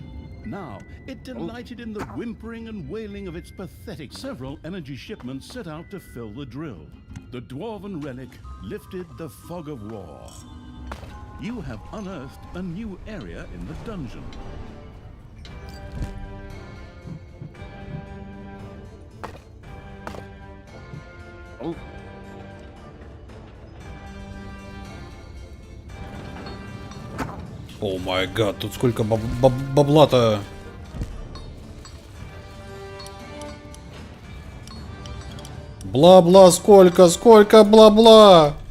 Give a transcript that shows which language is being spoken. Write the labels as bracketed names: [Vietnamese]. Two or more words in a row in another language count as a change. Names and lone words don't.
[English] Now, it delighted in the whimpering and wailing of its pathetic. Several energy shipments set out to fill the drill. The dwarven relic lifted the fog of war. You have unearthed a new area in the dungeon. Oh my god, [Russian] тут сколько бабла-то. Бла-бла, сколько бла-бла.